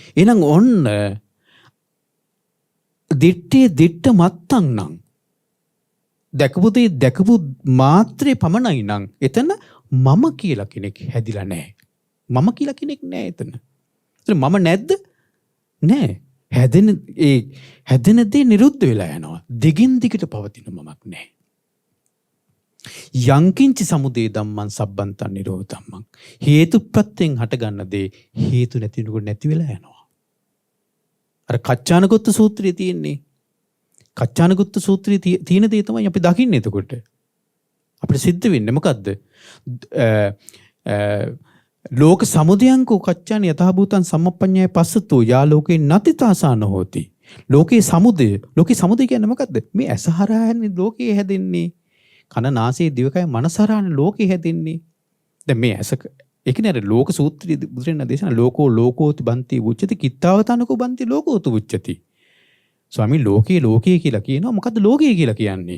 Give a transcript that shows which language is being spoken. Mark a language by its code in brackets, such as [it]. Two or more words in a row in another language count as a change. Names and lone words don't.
[si] එහෙනම් ඔන්න [pi] දිට්ඨ මත්තන් [si] නම් දැකපු මාත්‍රේ පමණයි නම් එතන මම කියලා කෙනෙක් හැදිලා නැහැ. මම කියලා කෙනෙක් නැහැ එතන. එතන මම නැද්ද? නැහැ. හැදෙන දේ නිරුද්ධ වෙලා යනවා. දිගින් දිගට පවතින මමක් නැහැ. [pi] යංකින්ච සමුදය ධම්මං සබ්බන්තං නිරෝධ ධම්මං. [si] හේතු ප්‍රත්‍යයෙන් හටගන්න දේ හේතු නැතිනකොට නැති වෙලා යනවා. අර කච්චානගොත්ත සූත්‍රයේ තියෙන්නේ. කච්චානගොත්ත සූත්‍රයේ තියෙන දේ තමයි අපි දකින්නේ එතකොට. අපිට සිද්ධ වෙන්නේ මොකද්ද? [pi] ලෝක සමුදයංකෝ කච්චාන යථාභූතං සම්මප්පඤ්ඤය පස්සතෝ යා ලෝකේ නතිතාසාන හෝති. [si] ලෝකේ සමුදය කියන්නේ මොකද්ද? මේ ඇස හරහානේ ලෝකේ හැදෙන්නේ. කන නාසය දිවකය මනස හරහානේ ලෝකේ හැදෙන්නේ. දැන් මේ ඇස ඒකනේ අර ලෝක සූත්‍රයේ බුදුරජාණන් දේශනා [pi] ලෝකෝති බන්ති උච්චති කිත්තාවතනකෝ බන්ති ලෝකෝතු උච්චති. [si] ස්වාමී ලෝකේ කියලා කියනවා. මොකද්ද ලෝකේ කියලා කියන්නේ?